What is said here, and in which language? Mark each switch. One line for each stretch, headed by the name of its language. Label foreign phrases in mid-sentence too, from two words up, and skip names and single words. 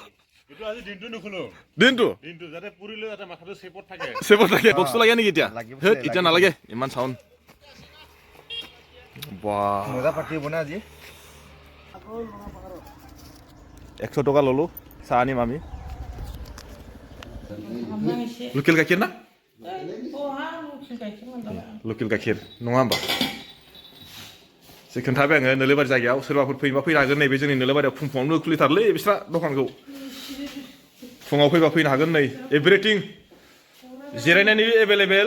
Assamese: দিনটো যাতে পুৰিলে যাতে মাথাটো চেপত থাকে। বক্স লাগে নেকি এতিয়া? এতিয়া নালাগে ইমান চাউণ্ড। বাহ মজা পাতি বনাই আজি 100 টকা ল'লো। চাহ আনিম আমি। লোকেল গাখীৰ না?
Bodo: लकेल गाइखेर नङा होमबा? खोन्थाबाय आङो नोलोबारि जायगायाव सोरबाफोर फैबा फैनो हागोन। नैबे जोंनि नोलोबारियाव फुङावनो खुलिथारलै बिस्रा दखानखौ। फुङाव फैबा फैनो हागोन। नै एभ्रिथिं जिरायनायनि एभेलेबेल।